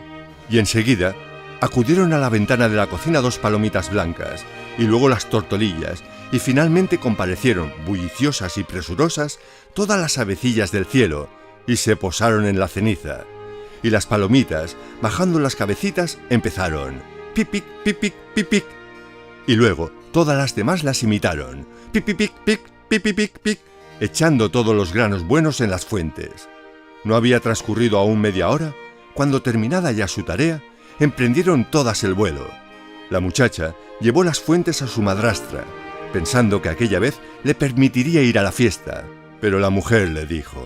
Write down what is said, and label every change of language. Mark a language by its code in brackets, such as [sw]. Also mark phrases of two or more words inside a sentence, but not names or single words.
[es] Y enseguida acudieron a la ventana de la cocina 2 palomitas blancas, y luego las tortolillas, y finalmente comparecieron, bulliciosas y presurosas, todas las avecillas del cielo, y se posaron en la ceniza. Y las palomitas, bajando las cabecitas, empezaron: pipic, pipic, pipic. Y luego todas las demás las imitaron: pipipic, pic, pipipic, pic, echando todos los granos buenos en las fuentes. No había transcurrido aún media hora, cuando terminada ya su tarea, emprendieron todas el vuelo. La muchacha llevó las fuentes a su madrastra, pensando que aquella vez le permitiría ir a la fiesta, pero la mujer le dijo: